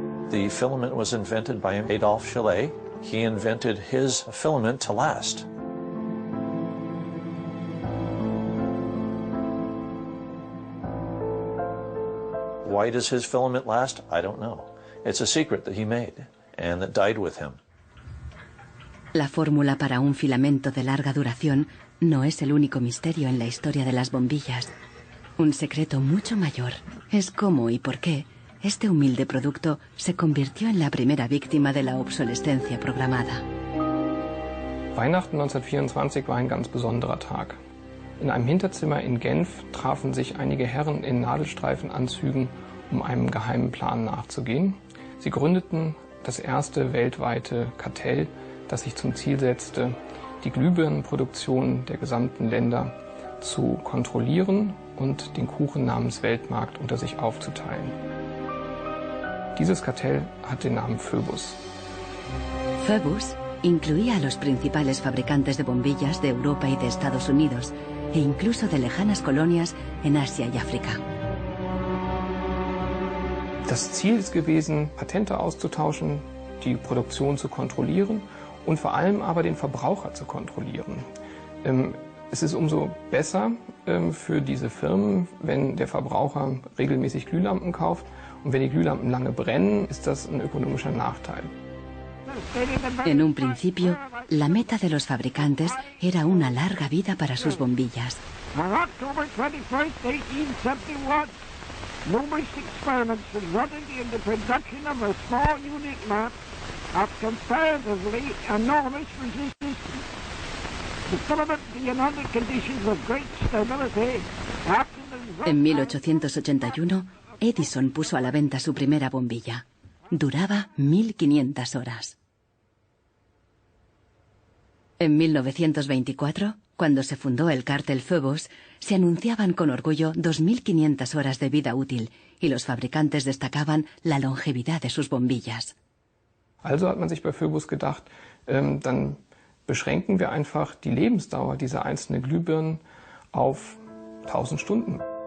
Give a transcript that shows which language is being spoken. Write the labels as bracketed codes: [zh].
[en] The filament was invented by Adolphe Chaillet. He invented his filament to last. Why does his filament last? I don't know. It's a secret that he made and that died with him. [es] La fórmula para un filamento de larga duración no es el único misterio en la historia de las bombillas. Un secreto mucho mayor es cómo y por qué este humilde producto se convirtió en la primera víctima de la obsolescencia programada. [de] Weihnachten 1924 war ein ganz besonderer Tag. In einem Hinterzimmer in Genf trafen sich einige Herren in Nadelstreifenanzügen, um einem geheimen Plan nachzugehen. Sie gründeten das erste weltweite Kartell, das sich zum Ziel setzte, die Glühbirnenproduktion der gesamten Länder zu kontrollieren und den Kuchen namens Weltmarkt unter sich aufzuteilen. Dieses Kartell hat den Namen Phoebus. [es] Phoebus incluía a los principales fabricantes de bombillas de Europa y de Estados Unidos, e incluso de lejanas colonias en Asia y África. [de] Das Ziel ist gewesen, Patente auszutauschen, die Produktion zu kontrollieren und vor allem aber den Verbraucher zu kontrollieren. Es ist umso besser für diese Firmen, wenn der Verbraucher regelmäßig Glühlampen kauft, und wenn die Glühlampen lange brennen, ist das ein ökonomischer Nachteil. [es] En un principio, la meta de los fabricantes era una larga vida para sus bombillas. [en] On October 21st, 1871, numerous experiments resulted in the production of a small unit lamp of comparatively enormous resistance. The filament being under conditions of great stability after the... [es] En 1881, Edison puso a la venta su primera bombilla. Duraba 1500 horas. En 1924, cuando se fundó el cártel Phoebus, se anunciaban con orgullo 2500 horas de vida útil y los fabricantes destacaban la longevidad de sus bombillas. [de] Also hat man sich bei Phoebus gedacht, dann beschränken wir einfach die Lebensdauer dieser einzelnen Glühbirnen auf 1000 Stunden.